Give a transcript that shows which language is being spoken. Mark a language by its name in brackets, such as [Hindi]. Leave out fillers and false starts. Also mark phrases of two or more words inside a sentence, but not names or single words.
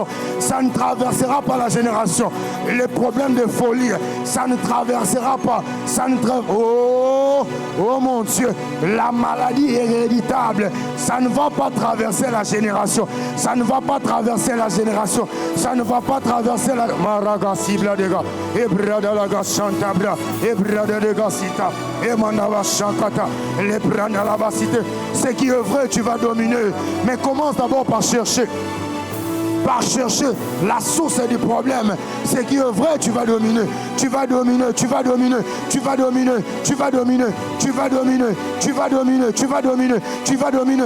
[French] Ça ne traversera pas la génération. Les problèmes de folie, ça ne traversera pas. Oh mon Dieu, la maladie héréditable, ça ne va pas traverser la génération. Ça ne va pas traverser la génération. Ça ne va pas traverser la... Maraga sibla dega, ebrada laga chantabra, ebrada dega sita, emanava shankata, lebranda la cité. Ce qui est vrai, tu vas dominer. Mais commence d'abord par chercher. par chercher la source du problème. Ce qui est vrai, tu vas dominer. Tu vas dominer, tu vas dominer, tu vas dominer, tu vas dominer, tu vas dominer, tu vas dominer, tu vas dominer, tu vas dominer.